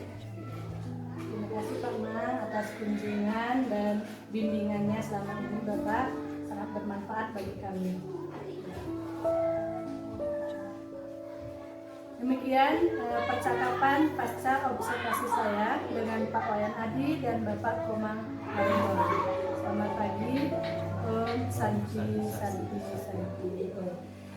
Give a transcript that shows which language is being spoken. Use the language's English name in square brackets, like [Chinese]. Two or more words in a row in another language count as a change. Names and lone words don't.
[Indonesian] Terima kasih Pak Mang atas kunjungan dan bimbingannya selama ini Bapak, sangat bermanfaat bagi kami. Demikian percakapan pasca observasi saya dengan Pak Wayan Adi dan Bapak Komang Harimau. Selamat pagi. [Sanskrit] Om Santi Santi Santi Om.